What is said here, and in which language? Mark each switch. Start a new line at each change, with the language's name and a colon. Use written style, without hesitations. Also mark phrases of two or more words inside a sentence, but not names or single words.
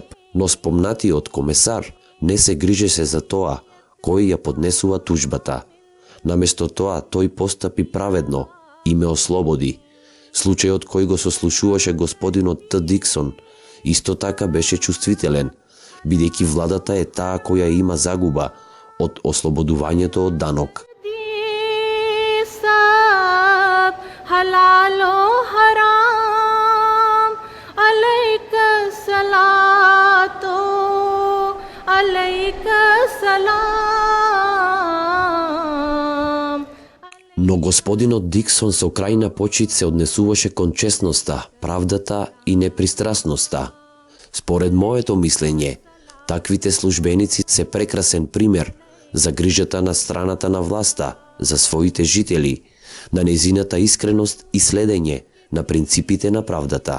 Macedonian: Но спомнатиот комесар не се грижеше за тоа кој ја поднесува тужбата. Наместо тоа тој постапи праведно и ме ослободи. Случајот кој го сослушуваше господинот Т. Диксон исто така беше чувствителен, бидејќи владата е таа која има загуба од ослободувањето од данок. ये सब हलालो हराम अलैका सलातो अलैका सलाम. Но господинот Диксон со крајна почит се однесуваше кон честноста, правдата и непристрасноста. Според моето мислење, таквите службеници се прекрасен пример за грижата на страната на власта, за своите жители, на незината искреност и следење на принципите на правдата.